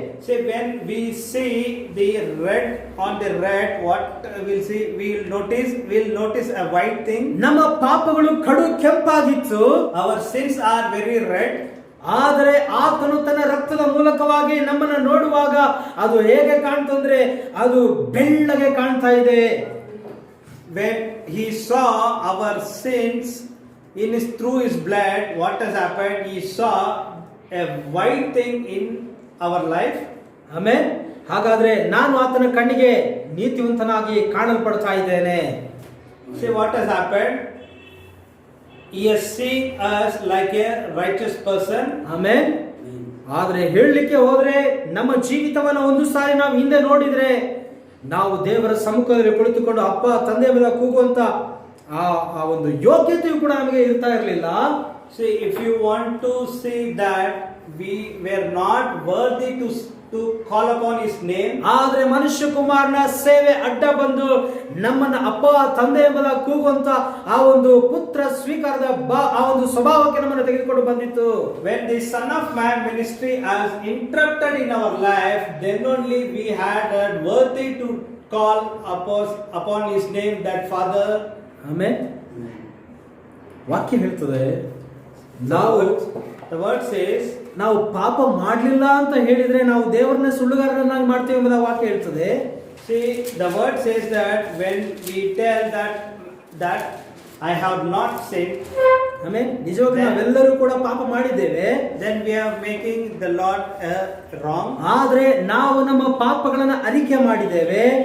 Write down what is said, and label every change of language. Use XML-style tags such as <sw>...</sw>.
<en>See, when we see the red on the red, what we'll see, we'll notice a white thing.</en> <kn>ನಮ್ಮ ಪಾಪಗಳು ಕಡು ಕೆಂಪಾಗಿತ್ತು.</kn> <en>Our sins are very red.</en> <kn>ಆದರೆ ಆತನು ತನ್ನ ರಕ್ತದ ಮೂಲಕವಾಗಿ ನಮ್ಮನ್ನು ನೋಡುವಾಗ ಅದು ಹೇಗೆ ಕಾಣ್ತಂದ್ರೆ ಅದು ಬೆಳ್ಳಗೆ ಕಾಣ್ತಾ ಇದೆ.</kn> <en>When he saw our sins through his blood, what has happened? He saw a white thing in our life.</en> <kn>Amen. ಹಾಗಾದ್ರೆ ನಾನು ಆತನ ಕಣ್ಣಿಗೆ ನೀತಿವಂತನಾಗಿ ಕಾಣಲ್ಪಡ್ತಾ ಇದ್ದೇನೆ.</kn> <en>See what has happened? He has seen us like a righteous person.</en> <kn>Amen. ಆದ್ರೆ ಹೇಳಲಿಕ್ಕೆ ಹೋದ್ರೆ ನಮ್ಮ ಜೀವಿತವನ್ನ ಒಂದು ಸಾರಿ ನಾವು ಹಿಂದೆ ನೋಡಿದ್ರೆ ನಾವು ದೇವರ ಸಮ್ಮುಖದಲ್ಲಿ ಕುಳಿತುಕೊಂಡು ಅಪ್ಪ ತಂದೆ ಮೇಲೆ ಕೂಗುವಂತ ಆ ಒಂದು ಯೋಗ್ಯತೆಯು ಕೂಡ ನಮಗೆ ಇರ್ತಾ ಇರಲಿಲ್ಲ.</kn> <en>See, if you want to see that we were not worthy to call upon his name.</en> <kn>ಆದ್ರೆ ಮನುಷ್ಯ ಕುಮಾರನ ಸೇವೆ ಅಡ್ಡ ಬಂದು ನಮ್ಮನ್ನ ಅಪ್ಪ ತಂದೆ ಎಂಬುದ ಕೂಗುವಂತ ಆ ಒಂದು ಪುತ್ರ ಸ್ವೀಕಾರದ ಆ ಒಂದು ಸ್ವಭಾವಕ್ಕೆ ನಮ್ಮನ್ನು ತೆಗೆದುಕೊಂಡು ಬಂದಿತ್ತು.</kn> <en>When the Son of Man ministry has interrupted in our life, then only we had worthy to call upon his name, that Father.</en> <kn>Amen. ವಾಕ್ಯ ಹೇಳ್ತದೆ, ನಾವು</kn> <en>the word says,</en> <kn>ನಾವು ಪಾಪ ಮಾಡಲಿಲ್ಲ ಅಂತ ಹೇಳಿದ್ರೆ ನಾವು ದೇವರನ್ನ ಸುಳ್ಳುಗಾರರನ್ನಾಗಿ ಮಾಡ್ತೇವೆ ಎಂಬುದ ವಾಕ್ಯ ಹೇಳ್ತದೆ.</kn> <en>see, the word says that when we tell that I have not sinned,</en> <kn>amen, ನಿಜವಾಗಿ ನಾವೆಲ್ಲರೂ ಕೂಡ ಪಾಪ ಮಾಡಿದ್ದೇವೆ,</kn> <en>then we are making the Lord wrong.</en> <kn>ಆದ್ರೆ ನಾವು ನಮ್ಮ ಪಾಪಗಳನ್ನು ಅರಿಕೆ ಮಾಡಿದ್ದೇವೆ.</kn>